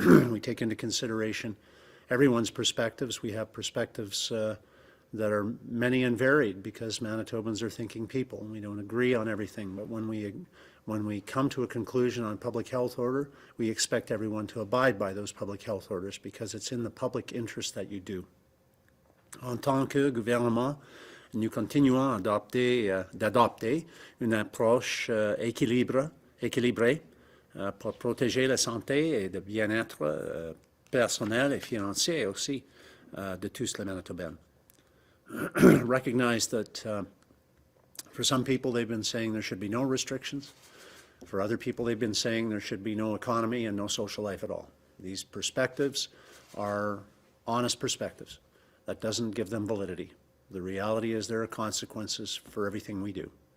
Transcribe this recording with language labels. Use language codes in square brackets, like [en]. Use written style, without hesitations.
[en] We take into consideration everyone's perspectives. We have perspectives that are many and varied because Manitobans are thinking people and we don't agree on everything. But when we come to a conclusion on public health order, we expect everyone to abide by those public health orders because it's in the public interest that you do. [fr] En tant que gouvernement, nous continuons d'adopter une approche équilibrée pour protéger la santé et le bien-être personnel et financier aussi de tous les Manitobains. [en] Recognize that for some people they've been saying there should be no restrictions. For other people they've been saying there should be no economy and no social life at all. These perspectives are honest perspectives. That doesn't give them validity. The reality is there are consequences for everything we do.